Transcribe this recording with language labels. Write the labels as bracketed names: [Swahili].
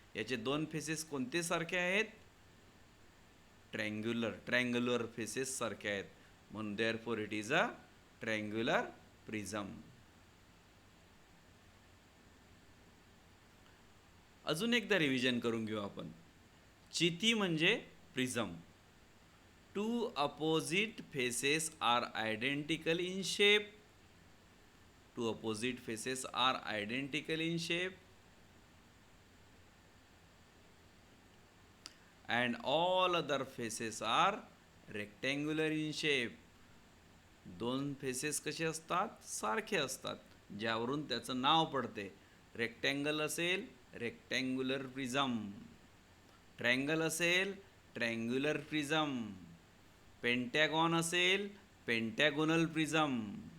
[Marathi] याचे 2 फेसेस कोणते सारखे आहेत? ट्रँग्युलर फेसेस सारखे आहेत, म्हणून [English] Therefore it is a triangular prism. [Marathi] अजून एकदा रिव्हिजन करून घेऊ आपण. चिती म्हणजे prism. [English] 2 opposite faces are identical in shape. 2 opposite faces are identical in shape, and all other faces are rectangular in shape. [Marathi] 2 faces कसे असतात? सारखे असतात, ज्यावरून त्याचं नाव पडते. रेक्टँगल असेल रेक्टँग्युलर प्रिझम, ट्रँगल असेल ट्रँग्युलर प्रिझम, पेंटॅगॉन असेल पेंटॅगोनल प्रिझम.